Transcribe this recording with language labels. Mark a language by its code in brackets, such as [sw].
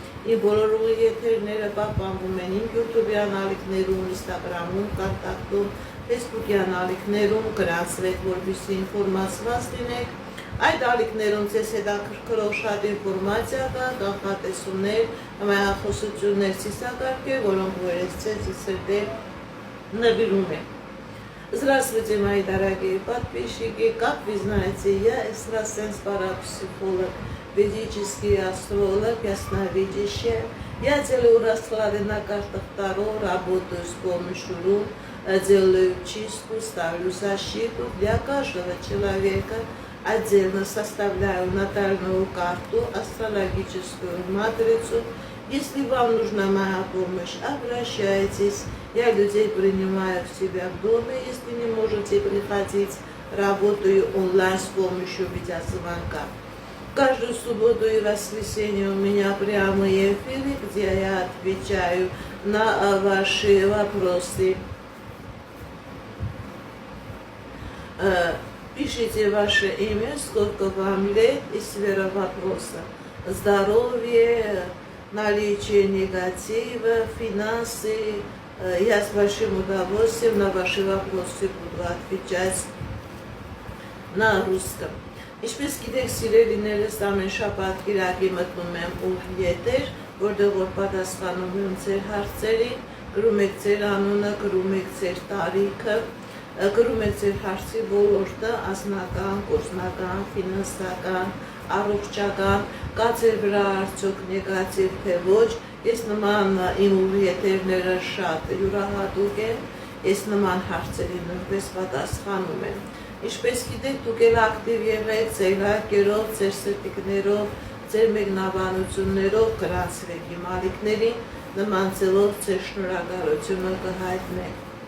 [hy] Իմ բոլոր ուղիեթերները պահպանվում են իմ YouTube-յան ալիքներում, Instagram-ում, կոնտակտում, Facebook-յան ալիքներում, գրանցվեք, որպեսզի ինֆորմացված լինեք։ Այդ ալիքներում ձեզ հետաքրքրող շատ ինֆորմացիա կա, կանխատեսումներ, հմայախոսություններ, ցիսակարգեր, որոնք որ ձեզ իսրտել նվիրում են։ [ru] Здравствуйте, мои дорогие подписчики, как вы знаете, я экстрасенс парапсихолог, ведический астролог, ясновидящая. Я делаю расклады на картах Таро, работаю с помощью рун, делаю чистку, ставлю защиту для каждого человека. Отдельно составляю натальную карту, астрологическую матрицу. Если вам нужна моя помощь, обращайтесь. Я людей принимаю в себя в доме, если не можете приходить. Работаю онлайн с помощью видеозвонка. Каждую субботу и воскресенье у меня прямые эфиры, где я отвечаю на ваши вопросы. Пишите ваше имя, сколько вам лет и сфера вопроса. Здоровье, наличие негатива, финансы. Я с большим удовольствием на ваши вопросы буду отвечать на русском. [hy] Ինչպես գիտեք, սիրելիներս ամեն շաբաթ կիրակի մտնում եմ ուղիղ եթեր, որտեղ որ պատասխանում եմ ձեր հարցերին, գրում եք ձեր անունը, գրում եք ձեր տարիքը, գրում եք ձեր հարցի ոլորտը, անձնական, գործնական, ֆինանսական, առողջական, կա ձեր վրա արդյոք նեգատիվ թե ոչ, ես նման իմ ուղիղ եթերները շատ յուրահատուկ են, ես նման հարցերի նույնպես պատասխանում եմ։ Ինչպես գիտեք, դուք էլ ակտիվ եղեք ձեր լայքերով, ձեր սրտիկներով, ձեր մեկնաբանություններով գրանցվեք իմ ալիքներին, նման ձևով ձեր շնորհակալությունը կհայտնեք։